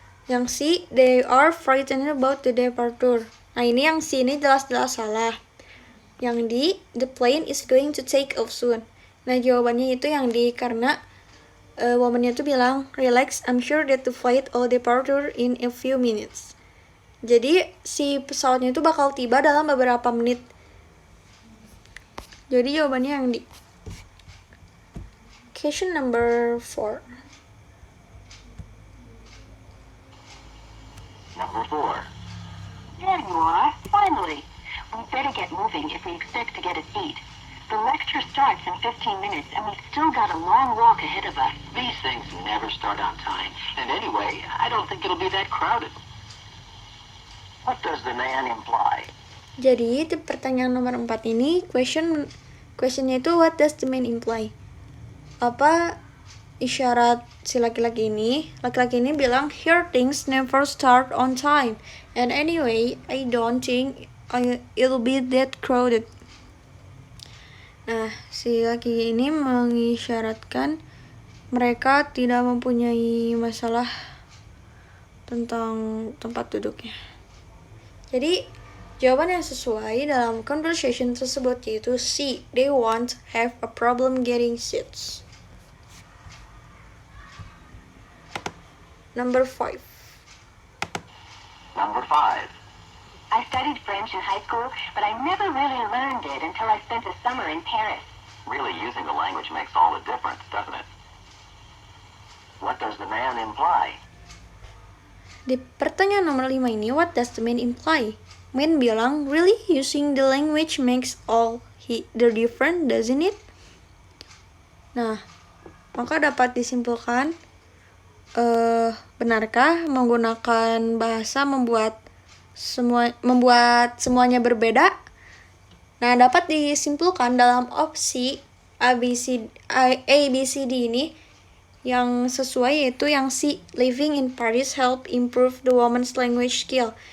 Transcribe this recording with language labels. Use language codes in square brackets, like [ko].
[en] Yang C, they are frightened about the departure. [id] Nah ini yang C ini jelas-jelas salah. [en] Yang D, the plane is going to take off soon. [id] Nah jawabannya itu yang D, karena woman-nya tuh bilang, [en] relax, I'm sure that the flight will departure in a few minutes. [id] Jadi si pesawatnya itu bakal tiba dalam beberapa menit. Jadi jawabannya yang D. [en] Question number 4. Number 4. There you are, finally. We better get moving if we expect to get a seat. The lecture starts in 15 minutes, and we've still got a long walk ahead of us. These things never start on time. And anyway, I don't think it'll be that crowded. What does the man imply? [id] Jadi di pertanyaan nomor 4 ini questionnya itu [en] what does the man imply? [id] Apa isyarat si laki-laki ini? Laki-laki ini bilang [en] here things never start on time. And anyway, I don't think it'll be that crowded. [id] Nah, si laki ini mengisyaratkan mereka tidak mempunyai masalah tentang tempat duduknya. Jadi jawaban yang sesuai dalam conversation tersebut yaitu C, [en] they won't have a problem getting seats. Number 5. Number 5. I studied French in high school, but I never really learned it until I spent a summer in Paris. Really, using the language makes all the difference, doesn't it? What does the man imply? [id] Di pertanyaan nomor 5 ini, [en] what does the man imply? Man bilang, really using the language makes all the difference, doesn't it? [id] Nah, maka dapat disimpulkan, benarkah menggunakan bahasa membuat semuanya berbeda? Nah, dapat disimpulkan dalam opsi A, B, C, D ini yang sesuai yaitu yang C, [en] living in Paris help improve the woman's language skill.